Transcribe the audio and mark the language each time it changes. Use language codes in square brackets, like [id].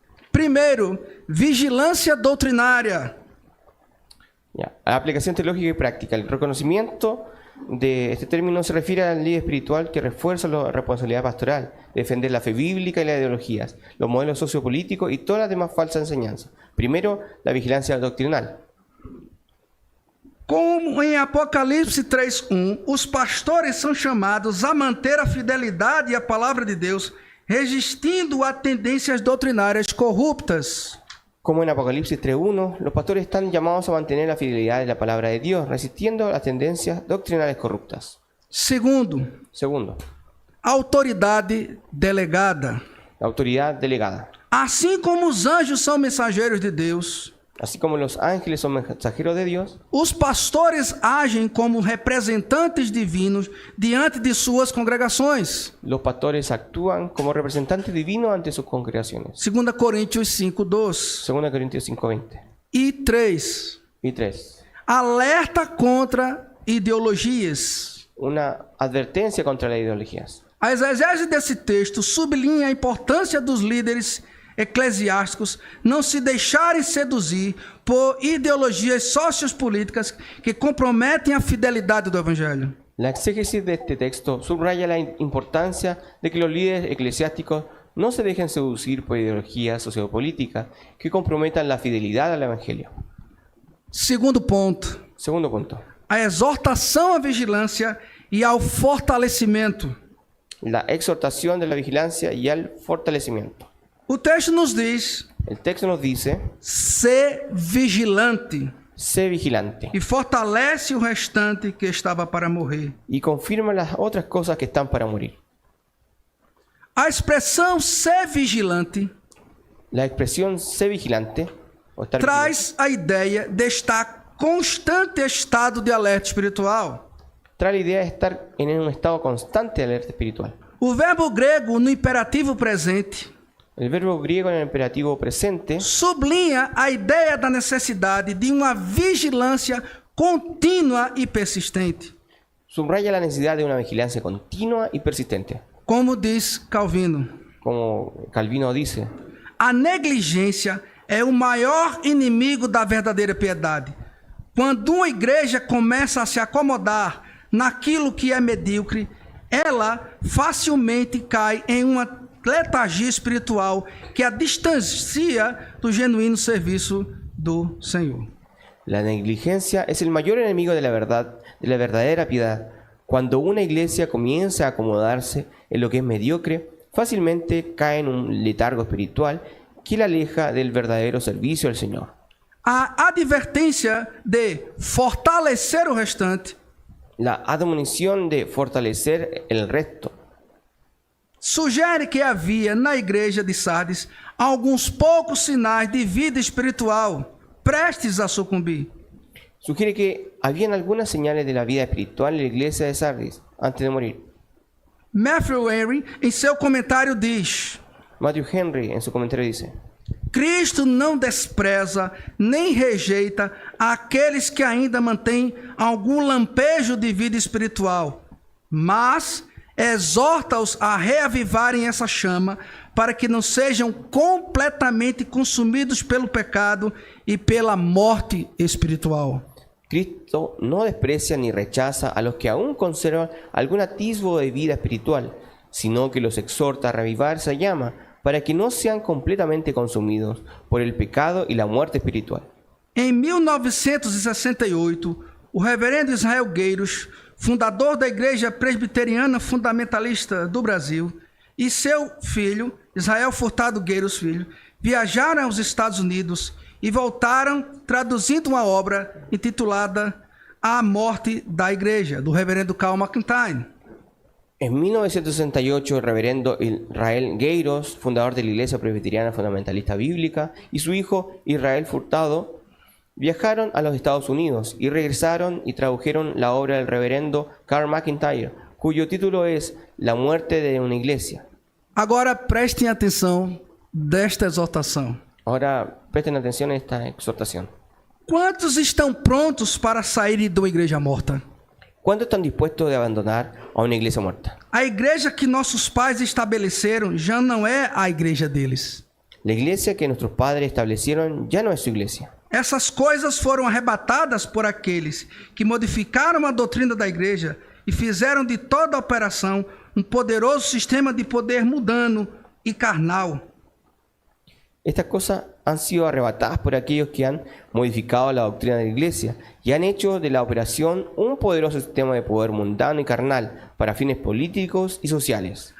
[pt] Primeiro, vigilância doutrinária. [es] Ya. A la aplicación teológica y práctica. El reconocimiento de este término se refiere al líder espiritual que refuerza la responsabilidad pastoral, defender la fe bíblica y las ideologías, los modelos sociopolíticos y todas las demás falsas enseñanzas. Primero, la vigilancia doctrinal. [pt] Como em Apocalipse 3:1, os pastores são chamados a manter a fidelidade à palavra de Deus, resistindo a tendências doutrinárias corruptas. [es] Como en Apocalipsis 3:1, los pastores están llamados a mantener la fidelidad de la palabra de Dios, resistiendo las tendencias doctrinales corruptas. [pt] Segundo, [es] Segundo, [pt] autoridade delegada. [es] la autoridad delegada. [pt] Assim como os anjos são mensageiros de Deus, [es] Así como los ángeles son mensajeros de Dios, [pt] os pastores agem como representantes divinos diante de suas congregações. [es] los pastores actúan como representantes divinos ante sus congregaciones. [pt] 2 Coríntios 5:2. [es] 2 Corintios 5:20. [pt] E 3. [es] Y 3. [pt] Alerta contra ideologias. [es] Una advertencia contra las ideologías. [pt] A exegese desse texto sublinha a importância dos líderes eclesiásticos não se deixarem seduzir por ideologias sociopolíticas que comprometem a fidelidade do Evangelho. [es] La exégesis de este texto subraya la importancia de que los líderes eclesiásticos no se dejen seducir por ideologías sociopolíticas que comprometan la fidelidad al Evangelio. [pt] Segundo ponto, [es] Segundo punto, [pt] a exortação à vigilância e ao fortalecimento. [es] la exhortación de la vigilancia y al fortalecimiento. [pt] O texto nos diz: [es] El texto nos dice, [pt] ser vigilante, [es] sé vigilante, [pt] e fortalece o restante que estava para morrer. [es] y confirma las otras cosas que están para morir. [pt] A expressão ser vigilante [es] La expresión sé vigilante o estar vigilante, [pt] traz a ideia de estar constante estado de alerta espiritual. [es] trae la idea de estar en un estado constante de alerta espiritual. [pt] O verbo grego no imperativo presente [es] El verbo griego en el imperativo presente [pt] sublinha a ideia da necessidade de uma vigilância contínua e persistente. [es] subraya la necesidad de una vigilancia continua y persistente. [pt] Como diz Calvino, [es] Como Calvino dice, [pt] a negligência é o maior inimigo da verdadeira piedade. Quando uma igreja começa a se acomodar naquilo que é medíocre, ela facilmente cai em uma letargia espiritual que a distancia do genuíno serviço do Senhor. [es] la negligencia es el mayor enemigo de la verdad, de la verdadera piedad. Cuando una iglesia comienza a acomodarse en lo que es mediocre, fácilmente cae en un letargo espiritual que la aleja del verdadero servicio al Señor. [pt] A advertência de fortalecer o restante [es] La admonición de fortalecer el resto [pt] sugere que havia na igreja de Sardes alguns poucos sinais de vida espiritual prestes a sucumbir. [es] sugiere que habían algunas señales de la vida espiritual en la iglesia de Sardis antes de morir. [pt] Matthew Henry, em seu comentário, diz: [es] Matthew Henry en su comentario dice, [pt] Cristo não despreza nem rejeita aqueles que ainda mantêm algum lampejo de vida espiritual, mas exorta-os a reavivarem essa chama para que não sejam completamente consumidos pelo pecado e pela morte espiritual. [es] Cristo no desprecia ni rechaza a los que aún conservan algún atisbo de vida espiritual, sino que los exhorta a reavivar esa llama para que no sean completamente consumidos por el pecado y la muerte espiritual. [pt] Em 1968, o reverendo Israel Gueiros, fundador da Igreja Presbiteriana Fundamentalista do Brasil, e seu filho, Israel Furtado Gueiros Filho, viajaram aos Estados Unidos e voltaram traduzindo uma obra intitulada A Morte da Igreja, do reverendo Carl McIntyre. [es] En 1968, el reverendo Israel Gueiros, fundador de la Iglesia Presbiteriana Fundamentalista Bíblica, y su hijo Israel Furtado viajaron a los Estados Unidos y regresaron y tradujeron la obra del reverendo Carl McIntyre, cuyo título es La muerte de una iglesia. [pt] Agora prestem atenção desta exortação. [es] Ahora presten atención a esta exhortación. [pt] Quantos estão prontos para sair de uma igreja morta? [es] ¿Cuántos están dispuestos de abandonar a una iglesia muerta? [pt] A igreja que nossos pais estabeleceram já não é a igreja deles. [es] La iglesia que nuestros padres establecieron ya no es su iglesia. [pt] Essas coisas foram arrebatadas por aqueles que modificaram a doutrina da igreja e fizeram de toda a operação um poderoso sistema de poder mundano e carnal. [es] Estas cosas han sido arrebatadas por aquellos que han modificado la doctrina de la iglesia y han hecho de la operación un poderoso sistema de poder mundano y carnal para fines políticos y sociales.